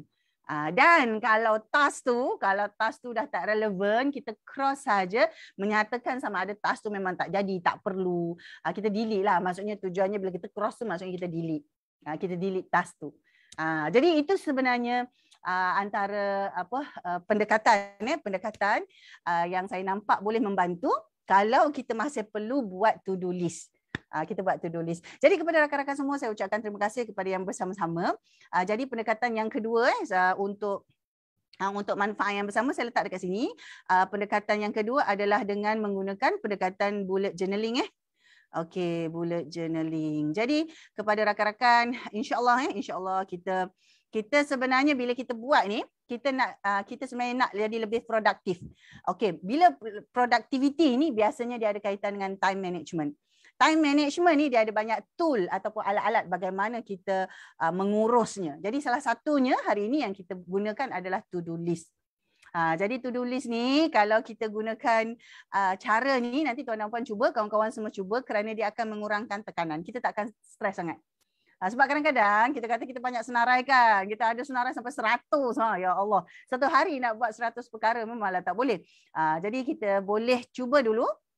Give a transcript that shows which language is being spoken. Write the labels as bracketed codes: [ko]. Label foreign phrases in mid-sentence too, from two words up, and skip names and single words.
[ms] Dan kalau task tu dah tak relevan, kita cross saja, menyatakan sama ada task tu memang tak jadi, tak perlu. Kita delete lah. Maksudnya tujuannya bila kita cross tu maksudnya kita delete. Kita delete task tu. Jadi itu sebenarnya antara pendekatan yang saya nampak boleh membantu kalau kita masih perlu buat [en] to-do list. [ms] Kita buat [en] to-do list. [ms] Jadi kepada rakan-rakan semua saya ucapkan terima kasih kepada yang bersama-sama. Jadi pendekatan yang kedua untuk Untuk manfaat yang bersama saya letak dekat sini. Pendekatan yang kedua adalah dengan menggunakan pendekatan [en] bullet journaling. [ms] Okey, [en] bullet journaling. [ms] Jadi kepada rakan-rakan, [ar] إن شاء الله [ms] kita sebenarnya bila kita buat ni, kita sebenarnya nak jadi lebih produktif. Okey, bila productivity ni biasanya dia ada kaitan dengan [en] time management. Time management [ms] ni dia ada banyak tool ataupun alat-alat bagaimana kita mengurusnya. Jadi salah satunya hari ini yang kita gunakan adalah [en] to-do list. [ms] Jadi [en] to-do list [ms] ni kalau kita gunakan cara ni, nanti tuan dan puan cuba, kawan-kawan semua cuba, kerana dia akan mengurangkan tekanan. Kita tak akan stres sangat. Sebab kadang-kadang kita kata kita banyak senarai kan. Kita ada senarai sampai 100. [ar] يا الله. [ms] Satu hari nak buat 100 perkara memanglah tak boleh. Jadi kita boleh cuba dulu.